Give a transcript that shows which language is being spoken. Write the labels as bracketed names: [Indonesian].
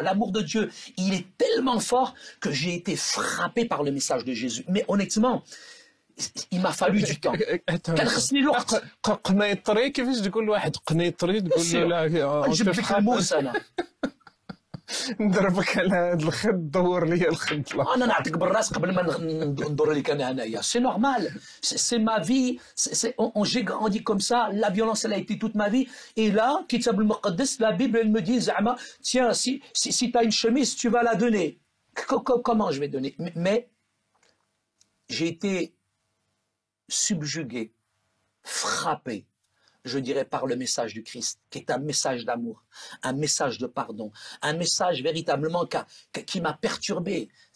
[French] L'amour de Dieu, il est tellement fort que j'ai été frappé par le message de Jésus. Mais honnêtement, il m'a fallu du temps. [Arabic] كان خصني الوقت. قنيطري كيفاش تقول لواحد قنيطري تقول له لا نجيب لك الموس انا. نضربك على هذا الخد دور لي الخد. انا نعطيك بالراس قبل ما ندور لك انا هنايا. [French] C'est normal. C'est ma vie. J'ai grandi comme ça. La violence elle a été toute ma vie. Et là, Kitab al-Muqaddas, la Bible elle me dit Zama, tiens si tu as une chemise, tu vas la donner. Comment je vais donner? Mais j'ai été subjugué, frappé, je dirais, par le message du Christ, qui est un message d'amour, un message de pardon, un message véritablement qui m'a perturbé.